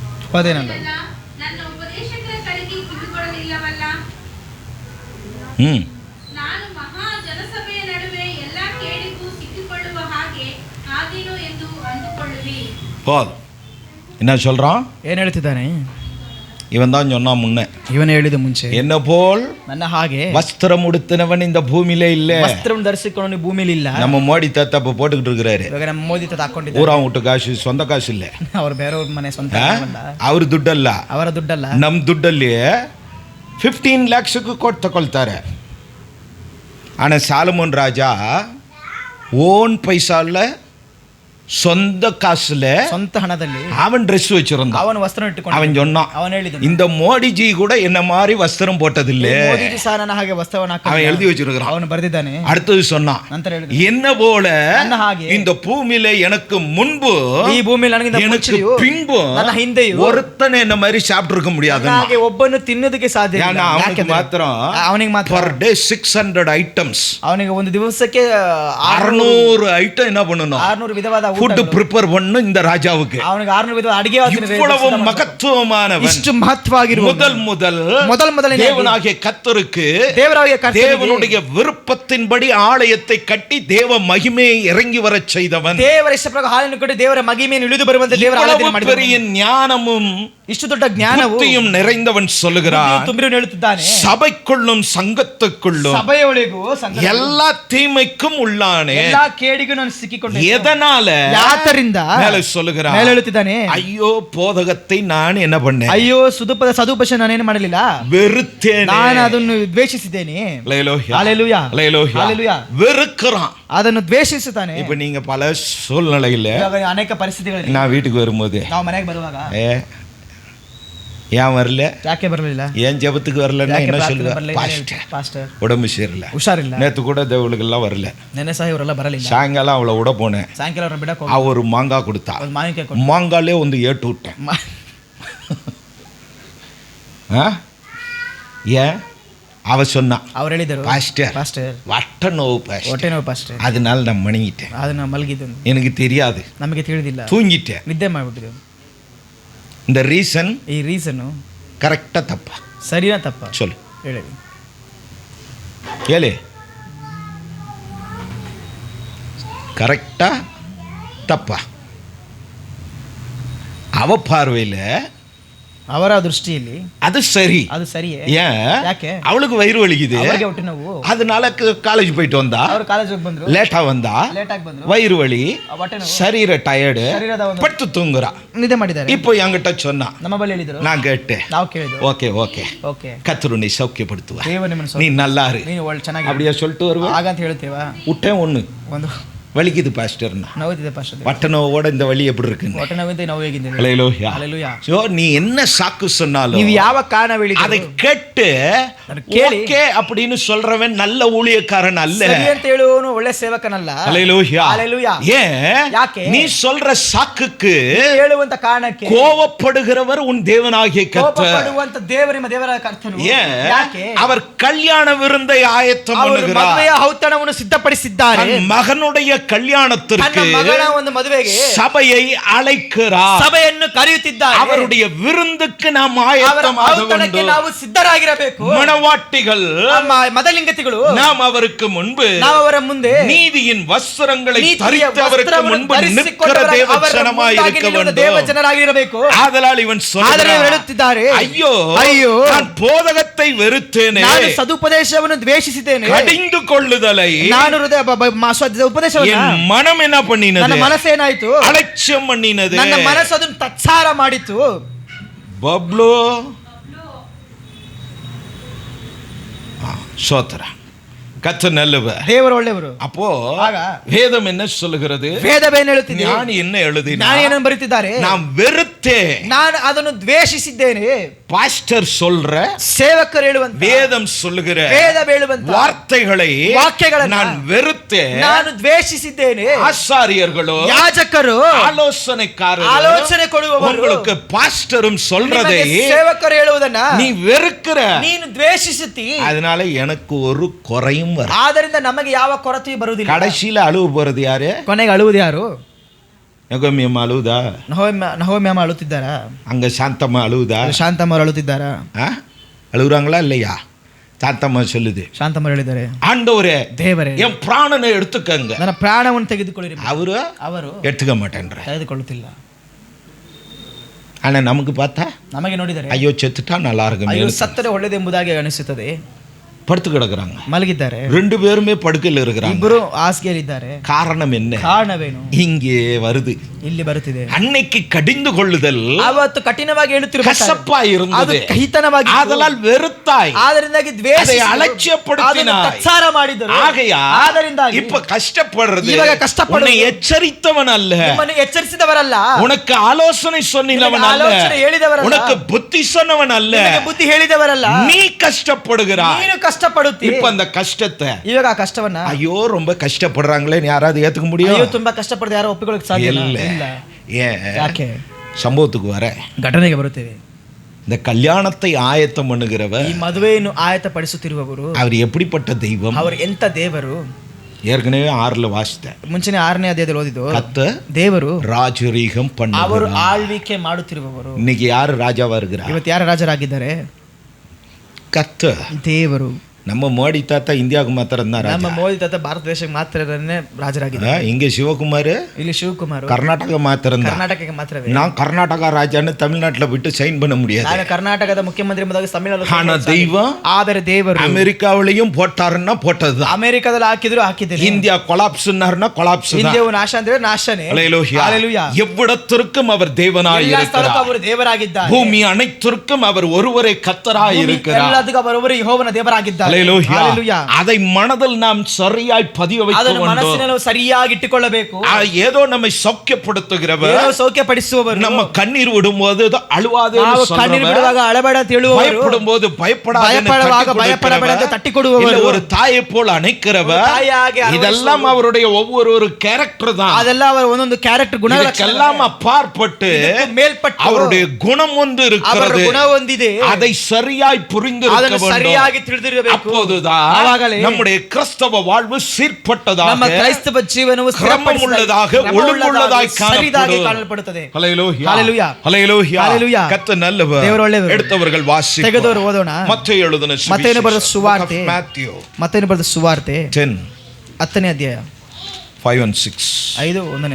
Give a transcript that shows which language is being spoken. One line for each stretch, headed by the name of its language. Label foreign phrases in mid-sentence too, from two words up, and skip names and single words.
Kannada: ತಪ್ಪದೇನಲ್ಲ. ನನ್ನ ಉಪದೇಶಕರ ಕಡೆಗೆ ಕಿವಿಗೊಡಲಿಲ್ಲವಲ್ಲ. ಹ್ಮ್ ನಾನು ಮಹಾ ಜನಸಭೆಯ ನಡುವೆ ಎಲ್ಲಾ ಕೇಡಿಗೂ ಸಿಕ್ಕಿಕೊಳ್ಳುವ ಹಾಗೆ ಆದೀನೋ ಎಂದು ಅಂದುಕೊಳ್ಳುವಿ.
Tamil: போதும். என்ன சொல்றான்?
Kannada: ಏನ್ ಹೇಳ್ತಿದ್ದಾನೆ?
Tamil: இவன் தான் சொன்னா முன்ன,
Kannada: ಇವನು ಹೇಳಿದ ಮುಂಚೆ,
Tamil: என்ன போல்
Kannada: ನನ್ನ ಹಾಗೆ
Tamil: வஸ்திரம் உடுத்தினவன் இந்த பூமியில இல்ல.
Kannada: ವಸ್ತ್ರವನ್ನು ಧರಿಸಿಕೊಂಡು ಭೂಮಿಲಿ ಇಲ್ಲ.
Tamil: நம்ம மோடி தாத்தா இப்ப போட்டுக்கிட்டு இருக்கிறாரு.
Kannada: ಇವಾಗ ನಮ್ಮ ಮೋದಿ ತಾತ ಹಾಕೊಂಡಿದ್ದಾರೆ.
Tamil: ஊரா வீட்டு காசு, சொந்த காசு இல்ல.
Kannada: ಅವ್ರು ಬೇರೆಯವ್ರ ಮನೆ ಸ್ವಂತ ಅಲ್ಲ, ಅವ್ರ ದುಡ್ಡಲ್ಲ, ಅವರ ದುಡ್ಡಲ್ಲ. ನಮ್ ದುಡ್ಡಲ್ಲಿ 15 lakhsக்கு ಕೊಟ್ಟು ತಗೊಳ್ತಾರೆ.
Tamil: ஆனா சாலமோன் ராஜா ஓன் பைசால சொந்த காசுல
Kannada: ಸ್ವಂತ ಹಣದಲ್ಲಿ
Tamil: அவன் ட்ரெஸ் வச்சிருந்தான்.
Kannada: ಅವನು ವಸ್ತ್ರ ಇಟ್ಟುಕೊಂಡು
Tamil: அவன் சொன்னான்,
Kannada: ಅವನು ಹೇಳಿದನು,
Tamil: இந்த மோடிஜி கூட என்ன மாதிரி வஸ்திரம் போட்டதில்ல.
Kannada: ಮೋದಿಜಿ ಸಹ ನನ್ನ ಹಾಗೆ ವಸ್ತ್ರವನ್ನು
Tamil: அவன் எழுதி வச்சிருக்கிறான்.
Kannada: ಅವನು ಬರೆದಿದ್ದಾನೆ.
Tamil: அடுத்தது சொன்னான்,
Kannada: ನಂತರ ಹೇಳಿದನು,
Tamil: என்ன போல
Kannada: ನನ್ನ ಹಾಗೆ
Tamil: இந்த பூமியில எனக்கு முன்பு
Kannada: ಈ ಭೂಮಿಯಲ್ಲಿ ನನಗಿಂತ
Tamil: எனக்கு
Kannada: ಮುಂಚೆಯೂ
Tamil: பின்பு
Kannada: ನನ್ನ ಹಿಂದೆಯೂ
Tamil: ஒருத்தனை என்ன மாதிரி சாப்பிட்டு இருக்க முடியாது.
Kannada: ನನ್ನ ಹಾಗೆ ಒಬ್ಬನು ತಿನ್ನೋದಕ್ಕೆ ಸಾಧ್ಯ ಇಲ್ಲ.
Tamil: ஏன்னா அவனுக்கு
Kannada: ಯಾಕೆಂದ್ರೆ
Tamil: மாத்திரம்
Kannada: ಅವನಿಗೆ ಮಾತ್ರ
English: per day 600 items,
Kannada: ಅವನಿಗೆ ಒಂದು ದಿವಸಕ್ಕೆ
Tamil: 600 ಐಟಮ್ என்ன பண்ணணும்,
Kannada: 600 ವಿಧವಾದ
Tamil: ஃபுட் ப்ரிப்பேர் பண்ணணும் இந்த ராஜாவுக்கு.
Kannada: ಅವನಿಗೆ 600 ವಿಧವಾದ ಅಡಿಗೆ
Tamil: இவ்வளவு மகத்துவமானவன்,
Kannada: ಇಷ್ಟು ಮಹತ್ವವಾಗಿರುವ
Tamil: முதல் தேவனாகிய கர்த்தருக்கு
Kannada: ದೇವರಾಗಿಯ ಕರ್ತನಿಗೆ
Tamil: தேவனுடைய விருப்பத்தின்படி ஆலயத்தை கட்டி தேவ மகிமையை இறங்கி வரச் செய்தவன்.
Kannada: ದೇವರ ಇಷ್ಟ ಪ್ರಕಾರ ಹಾಲನ್ನು ಕೊಟ್ಟು ದೇವರ ಮಹಿಮೆಯನ್ನು ಇಳಿದು ಬರುವಂತೆ ದೇವರ ಆರಾಧನೆ ಮಾಡಿದನು.
Tamil: பெரிய ஞானமும்
Kannada: ಇಷ್ಟು ದೊಡ್ಡ ಜ್ಞಾನವು
Tamil: புத்தியும் நிறைந்தவன் சொல்லுகிறான்,
Kannada: ತುಂಬಿರುವನು ಹೇಳುತ್ತಿದ್ದಾನೆ,
Tamil: சபைக்குள்ளும் சங்கத்துக்குள்ளும்
Kannada: ಸಭೆಯೊಳಗೂ
Tamil: எல்லா தீமைக்கும் உள்ளானே.
Kannada: ಎಲ್ಲಾ ಕೇಡಿಗೂ ನಾನು ಸಿಕ್ಕಿಕೊಂಡೆ.
Tamil: எதனால?
Kannada: ಯಾತರಿಂದ
Tamil: மேலே சொல்லுகிறான்,
Kannada: ಮೇಲೆ ಹೇಳುತ್ತಿದ್ದಾನೆ,
Tamil: ஐயோ போதகத்தை நான் என்ன பண்ணேன்,
Kannada: ಅಯ್ಯೋ ಸದುಪದೇಶ ನಾನೇನು ಮಾಡಲಿಲ್ಲ,
Tamil: வெறுத்தேன்,
Kannada: ನಾನು ಅದನ್ನು ದ್ವೇಷಿಸಿದ್ದೇನೆ.
Tamil: ஹல்லேலூயா, ஹல்லேலூயா, ஹல்லேலூயா. ஹல்லேலூயா. வெறுக்கிறான்.
Kannada: ಅದನ್ನು ದ್ವೇಷಿಸುತ್ತಾನೆ.
Tamil: இப்ப நீங்க பல சூழ்நிலையில,
Kannada: ಇವಾಗ ಅನೇಕ ಪರಿಸ್ಥಿತಿಗಳಲ್ಲಿ
Tamil: நான் வீட்டுக்கு வரும்போது,
Kannada: ನಾವು ಮನೆಗೆ ಬರುವಾಗ
Tamil: ஏன் வரல,
Kannada: ಯಾಕೆ ಬರಲಿಲ್ಲ,
Tamil: ஏன் ஜெபத்துக்கு வரலன்னா என்ன சொல்லுவ,
Kannada: ಪಾಸ್ಟರ್
Tamil: உடம்பு சரியில்லை,
Kannada: ಹುಷಾರಿಲ್ಲ,
Tamil: நேத்து கூட தேவளுக்கெல்லாம் வரல,
Kannada: ನೆನ್ನೆ ಸಹ ಇವರೆಲ್ಲ ಬರಲಿಲ್ಲ.
Tamil: சாயங்காலம் அவளை விட போனேன்,
Kannada: ಸಾಯಂಕಾಲ ಅವ್ರನ್ನ ಬಿಡಕ್ಕೆ
Tamil: அவ ஒரு மாங்காய் கொடுத்தா,
Kannada: ಒಂದು ಮಾವಿನಕಾಯಿ ಕೊಟ್ಟು
Tamil: மாங்காலே
Kannada: ಒಂದು ಏಟು
Tamil: விட்டேன். ஏன் அவ சொன்னா,
Kannada: ಅವ್ರು ಹೇಳಿದರು,
Tamil: பாஸ்டர்
Kannada: ಪಾಸ್ಟರ್
Tamil: வட்ட நோவு பாஸ்டர்,
Kannada: ಹೊಟ್ಟೆ ನೋವು ಪಾಸ್ಟರ್,
Tamil: அதனால நான் மணிங்கிட்டேன்,
Kannada: ಅದನ್ನ ಮಲಗಿದ್ದು
Tamil: எனக்கு தெரியாது,
Kannada: ನಮಗೆ ತಿಳಿದಿಲ್ಲ,
Tamil: தூங்கிட்டேன்.
Kannada: ನಿದ್ದೆ ಮಾಡಿಬಿಟ್ಟಿದ್ದೆವು.
Tamil: இந்த ரீசன்
Kannada: ಈ ರೀಸನ್
Tamil: கரெக்டா தப்பா
Kannada: ಸರಿನಾ ತಪ್ಪ
Tamil: சொல்லு,
Kannada: ಹೇಳಿ,
Tamil: கேளு, கரெக்டா தப்பா? அவ பார்வையில
Kannada: ಅವರ ದೃಷ್ಟಿಯಲ್ಲಿ
Tamil: அது சரி.
Kannada: ಅದು ಸರಿಯೇ?
Tamil: ஏன்?
Kannada: ಯಾಕೆ?
Tamil: அவளுக்கு வயிறு வலிக்குது,
Kannada: ಅವರಿಗೆ ಹೊಟ್ಟೆ ನೋವು,
Tamil: அதனால காலேஜ் போயிட்டு வந்தா,
Kannada: ಅವರು ಕಾಲೇಜ್ ಹೋಗಿ ಬಂದ್ರು,
Tamil: லேட்டா வந்தா,
Kannada: ಲೇಟ್ ಆಗಿ ಬಂದ್ರು,
Tamil: வயிறு வலி,
Kannada: ಹೊಟ್ಟೆ ನೋವು,
Tamil: சரீர டயர்டு,
Kannada: ಶರೀರದ ಒಂದು
Tamil: படுத்து தூங்குறா.
Kannada: ನಿದ್ದೆ ಮಾಡಿದ್ದಾರೆ.
Tamil: இப்போ என்கிட்ட சொன்னா,
Kannada: ನಮ್ಮ ಬಳಿ ಹೇಳಿದರು,
Tamil: நான் கேட்டேன்,
Kannada: ನಾವು ಕೇಳಿದ್ರು,
English: okay okay
Kannada: ಓಕೆ
Tamil: கர்த்தர் உன்னை சௌக்கியப்படுத்துவா,
Kannada: ದೇವ ನಿಮ್ಮನ್ನು
Tamil: நீ நல்லா இரு,
Kannada: ನೀನು ಒಳ್ಳೆ ಚೆನ್ನಾಗಿ
Tamil: அப்படியே சொல்லிட்டு வருவா.
Kannada: ಹಾಗಂತ ಹೇಳ್ತೇವಾ?
Tamil: விட்டேன் ஒண்ணு,
Kannada: ಒಂದು
Tamil: வலிக்குது பாஸ்டர்னா,
Kannada: ನೋವಿದೆ ಪಾಸ್ಟರ್,
Tamil: வட்ட நோவோட இந்த வலி எப்படி இருக்குன்னு.
Kannada: ಹೊಟ್ಟೆ ನೋವಿಂದ ನೋವು ಹೇಗಿದ್ದೇವೆ?
Tamil: ஹல்லேலூயா.
Kannada: ಹಲ್ಲೆಲೂಯಾ.
Tamil: சோ நீ என்ன சாக்கு சொன்னாலும்
Kannada: ನೀವು ಯಾವ ಕಾರಣ ಹೇಳಿದ್ರು
Tamil: அதை கேட்டு
Kannada: ಅದನ್ನ ಕೇಳಿ
Tamil: ஓகே அப்படின்னு சொல்றவன் நல்ல ஊழியக்காரன் அல்ல.
Kannada: ಸರಿ ಅಂತ ಹೇಳುವವನು ಒಳ್ಳೆ ಸೇವಕನಲ್ಲ.
Tamil: ஹல்லேலூயா. ஹல்லேலூயா. ஏன்?
Kannada: ಯಾಕೆ?
Tamil: நீ சொல்ற சாக்குக்கு
Kannada: ನೀನು ಹೇಳುವಂತ ಕಾರಣಕ್ಕೆ
Tamil: கோபப்படுகிறவர் உன் தேவனாகிய கர்த்தர்.
Kannada: ಕೋಪಪಡುವಂತ ದೇವರು ನಿಮ್ಮ ದೇವರ ಕರ್ತನು.
Tamil: ஏன்?
Kannada: ಯಾಕೆ?
Tamil: அவர் கல்யாಣ விருந்தை ஆயத்தம்
Kannada: ಅವರು
Tamil: பண்ணுகிறார்.
Kannada: ಮದುವೆಯ ಔತಣವನ್ನು ಸಿದ್ಧಪಡಿಸಿದ್ದಾರೆ.
Tamil: தன் மகனுடைய கல்யாணத்திற்கு
Kannada: ತನ್ನ ಮಗನ ಒಂದು ಮದುವೆಗೆ
Tamil: சபையை அழைக்கிறார்.
Kannada: ಸಭೆಯನ್ನು ಕರೆಯುತ್ತಿದ್ದಾರೆ.
Tamil: அவருடைய விருந்துக்கு நாம்
Kannada: ಅವರ
Tamil: ஆயத்தமாக
Kannada: ಔತಣಕ್ಕೆ
Tamil: வேண்டும்.
Kannada: ನಾವು ಸಿದ್ಧರಾಗಿರಬೇಕು.
Tamil: மணவாட்டிகள்
Kannada: ನಮ್ಮ ಮದಲಿಂಗತಿಗಳು
Tamil: நாம் அவருக்கு முன்பு
Kannada: ನಾವು ಅವರ ಮುಂದೆ
Tamil: நீதியின் வஸ்திரங்களை
Kannada: ನೀತಿಯ
Tamil: தரித்து அவருக்கு
Kannada: ವಸ್ತ್ರವನ್ನು
Tamil: முன்பு நிற்கிற
Kannada: ಧರಿಸಿಕೊಂಡವರ
Tamil: தேவ
Kannada: ಅವರ
Tamil: ஜனமாய்
Kannada: ಮುಂದಾಗಿ
Tamil: இருக்க
Kannada: ನಿಲ್ಲುವ
Tamil: வேண்டும்.
Kannada: ದೇವ ಜನರಾಗಿರಬೇಕು.
Tamil: ஆதலால் இவன்
Kannada: ಆದರೆ ಇವರು
Tamil: சொல்கிறான்,
Kannada: ಹೇಳುತ್ತಿದ್ದಾರೆ,
Tamil: ஐயோ
Kannada: ಅಯ್ಯೋ,
Tamil: நான் போதகத்தை வெறுத்தேனே,
Kannada: ನಾನು ಸದುಪದೇಶವನ್ನು ದ್ವೇಷಿಸಿದ್ದೇನೆ,
Tamil: கடிந்து கொள்ளுதலை
Kannada: ನಾನು ಉಪದೇಶವನ್ನು
Tamil: என் மனம் என்ன
Kannada: ನನ್ನ
Tamil: பண்ணினது,
Kannada: ಮನಸ್ಸೇನಾಯ್ತು,
Tamil: அலட்சியம் பண்ணினது.
Kannada: ನನ್ನ ಮನಸ್ಸು ಅದನ್ನು ತತ್ಸಾರ ಮಾಡಿತು.
Tamil: பப்ளோ சோத்ரா கர்த்தர் நல்லவர்,
Kannada: ದೇವರು ಒಳ್ಳೆಯವರು.
Tamil: அப்போ
Kannada: ಆಗ
Tamil: வேதம் என்ன சொல்லுகிறது,
Kannada: ವೇದವೇನು ಹೇಳುತ್ತಿದೆ,
Tamil: ஞானி என்ன எழுதினா,
Kannada: ನಾನು ಏನನ್ನು ಬರೀತಿದ್ದಾರೆ,
Tamil: நான் வெறுத்தேன்.
Kannada: ನಾನು ಅದನ್ನು ದ್ವೇಷಿಸಿದ್ದೇನೆ.
Tamil: பாஸ்டர் சொல்ற,
Kannada: ಸೇವಕರು ಹೇಳುವಂತ,
Tamil: வேதம் சொல்லுகிற
Kannada: ವೇದ ಹೇಳುವಂತ
Tamil: வார்த்தைகளை
Kannada: ವಾಕ್ಯಗಳನ್ನು
Tamil: நான் வெறுத்தேன்.
Kannada: ನಾನು ದ್ವೇಷಿಸಿದ್ದೇನೆ.
Tamil: ஆசாரியர்களோ
Kannada: ಯಾಜಕರು
Tamil: ஆலோசனைக்காரர்கள்
Kannada: ಆಲೋಚನೆ ಕೊಡುವವರು
Tamil: உங்களுக்கு பாஸ்டரும் சொல்றதை
Kannada: ನಿಮಗೆ ಸೇವಕರು ಹೇಳುವುದನ್ನ
Tamil: நீ வெறுக்கிற,
Kannada: ನೀನು ದ್ವೇಷಿಸುತ್ತಿ.
Tamil: அதனால எனக்கு ஒரு குறையும் வரும்.
Kannada: ಆದ್ದರಿಂದ ನಮಗೆ ಯಾವ ಕೊರತೆಯೂ ಬರುವುದಿಲ್ಲ.
Tamil: கடைசியில அழுவு போறது யாரு?
Kannada: ಕೊನೆಗೆ ಅಳುವುದು ಯಾರು? ನಗೊಮ್ಮಿ ಅಮ್ಮ ಅಳುವುದಾ? ನಹೋಮಿ ಅಮ್ಮ ಅಳುತ್ತಿದ್ದಾರಾ? ಹಂಗ ಶಾಂತಮ್ಮ ಅಳುವುದಾ? ಶಾಂತಮ್ಮ ಅವರು ಅಳುತ್ತಿದ್ದಾರಾ?
Tamil: அழுகுறாங்களா இல்லையா? சாந்தம்மா சொல்லுது.
Kannada: ಶಾಂತಮ್ಮ ಹೇಳಿದ್ದಾರೆ,
Tamil: ஆண்டவரே
Kannada: ದೇವರೇ
Tamil: என் பிராணனை எடுத்துக்கங்க.
Kannada: ನನ್ನ ಪ್ರಾಣವನ್ನು ತೆಗೆದುಕೊಳ್ಳಿರಿ.
Tamil: ಅವರು எடுத்துக்க மாட்டேன்ற,
Kannada: ತೆಗೆದುಕೊಳ್ಳುತ್ತಿಲ್ಲ.
Tamil: ஆனா நமக்கு பார்த்தா
Kannada: ನಮಗೆ ನೋಡಿದರೆ
Tamil: ஐயோ செத்துட்டா நல்லா இருக்கும்,
Kannada: ಅಯ್ಯೋ ಸತ್ತರೆ ಒಳ್ಳೆದೆಂಬುದಾಗಿ ಅನಿಸುತ್ತದೆ.
Tamil: படுத்து கிடக்குறாங்க,
Kannada: ಮಲಗಿದ್ದಾರೆ.
Tamil: ரெண்டு பேருமே படுக்கையில் இருக்கிறாங்க.
Kannada: ಇಬ್ಬರು ಹಾಸಿಗೆಯಲ್ಲಿದ್ದಾರೆ.
Tamil: காரணம் என்ன?
Kannada: ಕಾರಣವೇನು?
Tamil: இங்கே வருது,
Kannada: ಇಲ್ಲಿ ಬರುತ್ತಿದೆ.
Tamil: அன்னைக்கு கடிந்து கொள்ளுதல்
Kannada: ಅವತ್ತು ಕಠಿಣವಾಗಿ ಹೇಳುತ್ತಿರುವ
Tamil: கசப்பா
Kannada: ಅದು
Tamil: இருந்தது,
Kannada: ಕಹಿತನವಾಗಿ,
Tamil: ஆதலால் வெறுத்தாய்,
Kannada: ಆದರಿಂದಾಗಿ ದ್ವೇಷಿಸಿ
Tamil: அதை அலட்சியப்படுத்தினாய்,
Kannada: ತತ್ಸಾರ ಮಾಡಿದರು.
Tamil: ஆகையா
Kannada: ಆದರಿಂದಾಗಿ
Tamil: இப்ப கஷ்டப்படுறது
Kannada: ಇವಾಗ ಕಷ್ಟಪಡುವುದು
Tamil: உன்னை எச்சரித்தவன் அல்ல,
Kannada: ನಿಮ್ಮನ್ನು ಎಚ್ಚರಿಸಿದವರಲ್ಲ,
Tamil: உனக்கு ஆலோசனை சொன்னவன் அல்ல,
Kannada: ಆಲೋಚನೆ ಹೇಳಿದವರಲ್ಲ,
Tamil: உனக்கு புத்தி சொன்னவன் அல்ல,
Kannada: ನಿಮಗೆ ಬುದ್ಧಿ ಹೇಳಿದವರಲ್ಲ.
Tamil: நீ ಕಷ್ಟப்படுகிறாய்.
Kannada: ನೀನು ಕಷ್ಟಪಡುತ್ತಿ.
Tamil: இப்ப அந்த கஷ்டத்தை,
Kannada: ಇವಾಗ ಆ ಕಷ್ಟವನ್ನ
Tamil: ஐயோ ரொம்ப கஷ்டப்படுறாங்களே யாராவது ஏத்துக்க முடியும்?
Kannada: ಅಯ್ಯೋ ತುಂಬಾ ಕಷ್ಟಪಡದೆ ಯಾರು ಒಪ್ಪಿಕೊಳ್ಳಕ್ಕೆ ಸಾಧ್ಯ ಇಲ್ಲ.
Tamil: இல்ல. ஏன்?
Kannada: ಯಾಕೆ?
Tamil: சம்பவத்துக்கு வர
Kannada: ಘಟನೆಗೆ ಬರುತ್ತೇವೆ.
Tamil: இந்த கல்யாணத்தை ஆயத்தம் பண்ணுகிறவர்,
Kannada: ಈ ಮದುವೆಯನ್ನು ಆಯತಪಡಿಸುತ್ತಿರುವವರು,
Tamil: அவர் எப்படிப்பட்ட தெய்வம்?
Kannada: ಅವರು ಎಂತ ದೇವರು?
Tamil: ஏற்கனவே 6ல வாசித்தேன்.
Kannada: ಮುಂಚೆನೆ 6ನೇ ಅಧ್ಯಾಯದಲ್ಲಿ ಓದಿದ್ದು,
Tamil: கர்த்தர்
Kannada: ದೇವರು
Tamil: ராஜரீகம்
Kannada: ಅವರು
Tamil: பண்ணுகிறார்.
Kannada: ಆಳ್ವಿಕೆ ಮಾಡುತ್ತಿರುವವರು.
Tamil: இன்னைக்கு யாரு ராஜாவா இருக்கிறார்?
Kannada: ಇವತ್ತು ಯಾರು ರಾಜರಾಗಿದ್ದಾರೆ?
Tamil: கர்த்தர்.
Kannada: ದೇವರು.
Tamil: நம்ம மோடி தாத்தா இந்தியாவுக்கு மாத்திரம் தான்
Kannada: ನಮ್ಮ
Tamil: ராஜா.
Kannada: ಮೋದಿ ತಾತ ಭಾರತ ದೇಶಕ್ಕೆ ಮಾತ್ರನೇ ರಾಜರಾಗಿದ್ದಾರೆ.
Tamil: இங்க சிவகுமார்
Kannada: ಇಲ್ಲಿ ಶಿವಕುಮಾರ್
Tamil: கர்நாடகா மாத்திரம் தான்.
Kannada: ಕರ್ನಾಟಕಕ್ಕೆ ಮಾತ್ರವೇ.
Tamil: நான் கர்நாடகா ராஜான்னு தமிழ்நாட்டுல விட்டு சைன் பண்ண முடியாது.
Kannada: ನಾನು ಕರ್ನಾಟಕದ ಮುಖ್ಯಮಂತ್ರಿ ಎಂಬುದಾಗಿ ತಮಿಳುನಾಡು,
Tamil: ஆனா தெய்வம்
Kannada: ಆದರೆ ದೇವರು
Tamil: அமெரிக்காவிலையும் போட்டாருன்னா போட்டதுதான்.
Kannada: ಅಮೆರಿಕದಲ್ಲಿ ಹಾಕಿದ್ರು ಹಾಕಿದ್ರು.
Tamil: இந்தியா கொலாப்ஸ்னாருன்னா கொலாப்ஸ் தான்.
Kannada: ಇಂಡಿಯಾವು ನಾಶ ಅಂದ್ರೆ ನಾಶನೇ.
Tamil: ஹல்லேலூயா. எவ்விடத்திற்கும் அவர் தேவனாய்
Kannada: ಎಲ್ಲ ಸ್ಥಳಕ್ಕೂ
Tamil: இருக்கிறார்.
Kannada: ಅವರು ದೇವರಾಗಿದ್ದಾರೆ.
Tamil: பூமி அனைத்திற்கும் அவர் ஒருவரே கர்த்தராய் இருக்கிறார்.
Kannada: ಎಲ್ಲದಕ್ಕೂ ಅವರೊಬ್ಬರು ಯೆಹೋವನ ದೇವರಾಗಿದ್ದಾರೆ.
Tamil: ஹல்லேலூயா. அதை மனதில் நாம் சரியாய் பதிய வைக்க
Kannada: ಅದನ್ನು
Tamil: வேண்டும்.
Kannada: ಮನಸ್ಸಿನಲ್ಲಿ ಸರಿಯಾಗಿ ಇಟ್ಟುಕೊಳ್ಳಬೇಕು.
Tamil: ஏதோ நம்மை சௌக்கியப்படுத்துகிறவர்,
Kannada: ಏನೋ ಸೌಖ್ಯಪಡಿಸುವವರು,
Tamil: நம்ம கண்ணீர் விடும்போது அழுவாதே
Kannada: ನಾವು ಕಣ್ಣೀರು ಬಿಡುವಾಗ ಅಳಬೇಡ ಅಂತ ಹೇಳುವವರು,
Tamil: பயப்படும்போது
Kannada: பயப்படுವಾಗ ಭಯಪಡಬೇಡ ಅಂತ ತಟ್ಟಿ ಕೊಡುವವರು,
Tamil: ஒரு தாயை போல் அணைக்கிறவர்,
Kannada: ತಾಯಿಯಾಗಿ
Tamil: இதெல்லாம் அவருடைய ஒவ்வொரு கேரக்டர் தான்.
Kannada: ಅದೆಲ್ಲ ಅವರ ಒಂದೊಂದು ಕ್ಯಾರೆಕ್ಟರ್ ಗುಣ
Tamil: இதெல்லாம் அப்பாற்பட்டு
Kannada: ಮೇಲ್ಪಟ್ಟು
Tamil: அவருடைய குணம் ஒன்று
Kannada: ಅವರ
Tamil: இருக்கிறது.
Kannada: ಗುಣ ಒಂದಿದೆ.
Tamil: அதை சரியாய் புரிந்து
Kannada: ಅದನ್ನು ಸರಿಯಾಗಿ ತಿಳಿದಿರಬೇಕು.
Tamil: அப்போதுதான் நம்முடைய கிறிஸ்தவ வாழ்வு சீர்பட்டதாக,
Kannada: ನಮ್ಮ ಕ್ರೈಸ್ತವ ಜೀವನವು ಕ್ರಮವುಳ್ಳதாக,
Tamil: ஒழுங்குள்ளதாய்
Kannada: ಕಾಣಲ್ಪಡುತ್ತದೆ.
Tamil: ஹல்லேலூயா. ஹல்லேலூயா. ஹல்லேலூயா. ஹல்லேலூயா. கர்த்தர் நல்லவர்.
Kannada: ದೇವರು ಒಳ್ಳೆಯವರು.
Tamil: எடுத்தவர்கள் வாசிப்போம்.
Kannada: ತೆಗೆದವರು ಓದೋಣ.
Tamil: மத்தேಯு எழுதின
Kannada: ಮತ್ತೇನು ಬರೆದ ಸುವಾರ್ತೆ, Matthew ಮತ್ತೇನು ಬರೆದ ಸುವಾರ್ತೆ 10 10ನೇ ಅಧ್ಯಾಯ
English: 5 and 6.
Kannada: 5:1.